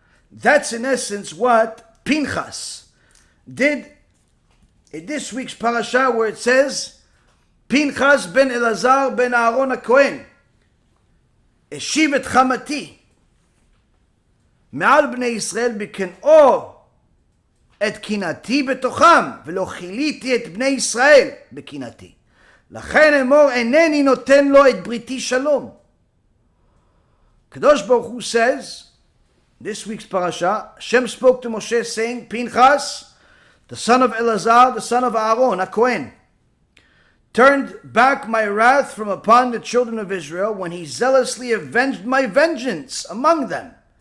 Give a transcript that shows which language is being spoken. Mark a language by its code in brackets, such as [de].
[en] That's in essence what Pinchas did in this week's parasha, where it says, [he] Pinchas ben Elazar ben Aaron HaKohen, Eshiv et Chamati, מעל בני ישראל בקנאו את קנאתי בתוכם, ולא חיליתי את בני ישראל בקנאתי. לכן אמור אינני נותן לו את בריתי שלום. [en] Kadosh Baruch Hu says, this week's parasha, Hashem spoke to Moshe saying, Pinchas, the son of Elazar, the son of Aaron, a Kohen, turned back my wrath from upon the children of Israel when he zealously avenged my vengeance among them.